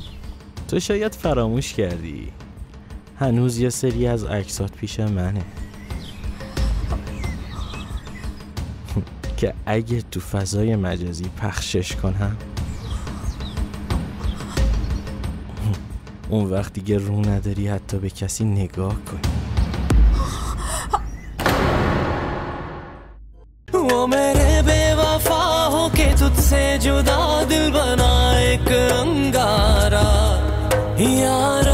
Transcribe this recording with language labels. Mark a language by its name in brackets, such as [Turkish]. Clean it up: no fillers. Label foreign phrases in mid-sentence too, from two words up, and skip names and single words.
[Persian] تو شاید فراموش کردی، هنوز یه سری از عکسات پیش منه که اگه تو فضای مجازی پخشش کنم، اون وقت دیگه رو نداری حتی به کسی نگاه کنی. [Hindi] वो मेरे बेवफा हो के तुझसे जुदा दिल बना एक अंगारा